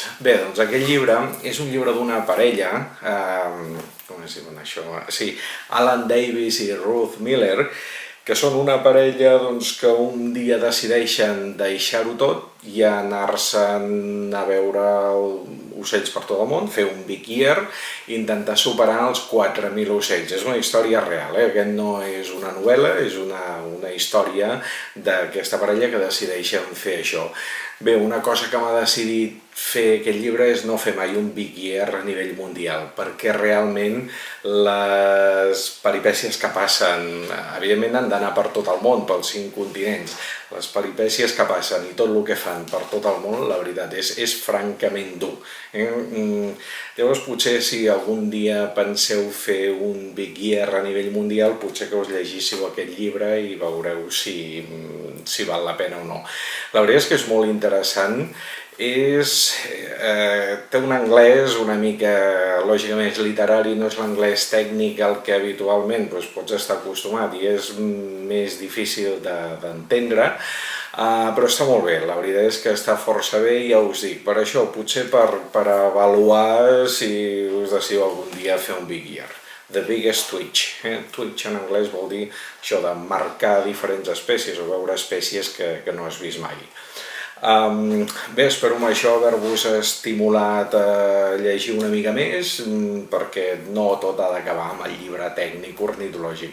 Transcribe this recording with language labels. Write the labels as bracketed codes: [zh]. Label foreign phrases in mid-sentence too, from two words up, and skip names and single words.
[ca] Bé, doncs aquest llibre és un llibre d'una parella, com es diu això? Sí, Alan Davis i Ruth Miller, que són una parella que un dia decideixen deixar-ho tot i anar-se'n a veure ocells per tot el món, fer un [en] big year [ca] i intentar superar els 4.000 ocells. És una història real, aquest no és una novel·la, és una història d'aquesta parella que decideixen fer això. Bé, una cosa que m'ha decidit fer aquest llibre és no fer mai un [en] big year [ca] a nivell mundial, perquè realment les peripècies que passen, evidentment han d'anar per tot el món, pels 5 continents, les peripècies que passen i tot el que fan per tot el món, la veritat és francament dur. Llavors potser si algun dia penseu fer un [en] big year [ca] a nivell mundial, potser que us llegíssiu aquest llibre i veureu si val la pena o no. La veritat és que és molt interessant, té un anglès una mica, lògicament és literari, no és l'anglès tècnic al que habitualment pots estar acostumat i és més difícil d'entendre, però està molt bé, la veritat és que està força bé i ja us dic, per això, potser per avaluar si us decidiu algun dia fer un [en] big year. [ca] The Biggest Twitch. Twitch en anglès vol dir això de marcar diferents espècies o veure espècies que no has vist mai. Bé, espero amb això haver-vos estimulat a llegir una mica més, perquè no tot ha d'acabar amb el llibre tècnic ornitològic.